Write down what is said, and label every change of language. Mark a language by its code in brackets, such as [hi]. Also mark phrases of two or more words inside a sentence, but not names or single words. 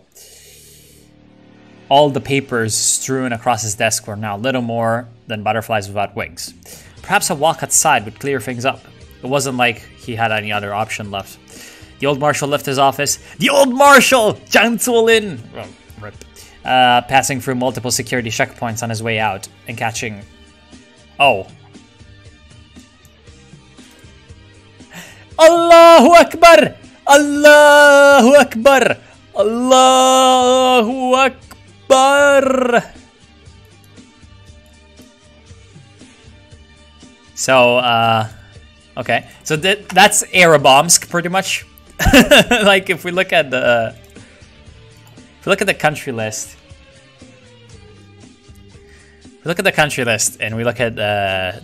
[en] All the papers strewn across his desk were now little more than butterflies without wings. Perhaps a walk outside would clear things up. It wasn't like he had any other option left. The old marshal left his office. The old marshal! Jiang Zuolin! Oh, rip. Passing through multiple security checkpoints on his way out and catching... [ar] Oh. Allahu Akbar! Allahu Akbar! Allahu Akbar! [en] So, okay. So that's Omsk, pretty much. Like, if we look at the... If we look at the country list... If we look at the country list and we look at...